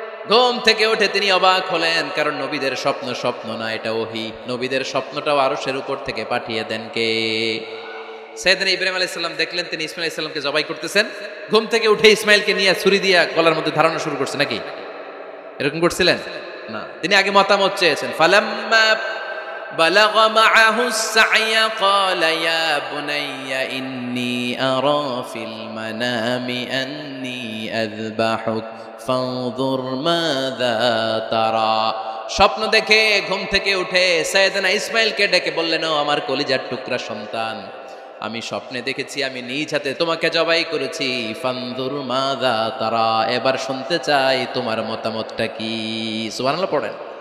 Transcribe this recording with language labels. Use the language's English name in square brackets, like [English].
[Bangla] ঘুম থেকে উঠে তিনি অবাক হলেন, কারণ নবীদের স্বপ্ন স্বপ্ন না, এটা ওহী। নবীদের স্বপ্নটাও আরশের উপর থেকে পাঠিয়ে দেন কে? সাইয়েদনা ইব্রাহিম আলাইহিস সালাম দেখলেন তিনি ইসমাইল আলাইহিস সালামকে জবাই করতেছেন। ঘুম থেকে উঠে ইসমাইলকে নিয়ে ছুরি দিয়ে গলার মধ্যে ধারণা শুরু করছে নাকি? এরকম করছিলেন না, তিনি আগে মতামত চেয়েছেন। [Arabic] ফালাম্মা بلغ معه السعي قال يا بني إني أرى في المنام أني أذبحك فانظر ماذا ترى। [Bangla] স্বপ্ন দেখে ঘুম থেকে উঠে সাইয়েদনা ইসমাইলকে ডেকে বললেন, ও আমার কলিজার টুকরা সন্তান, আমি স্বপ্নে দেখেছি আমি নিজ হাতে তোমাকে জবাই করেছি, [Arabic] ফানজুর মাযা তারা, [Bangla] এবার শুনতে চাই তোমার মতামতটা কি। সুবহানাল্লাহ পড়েন।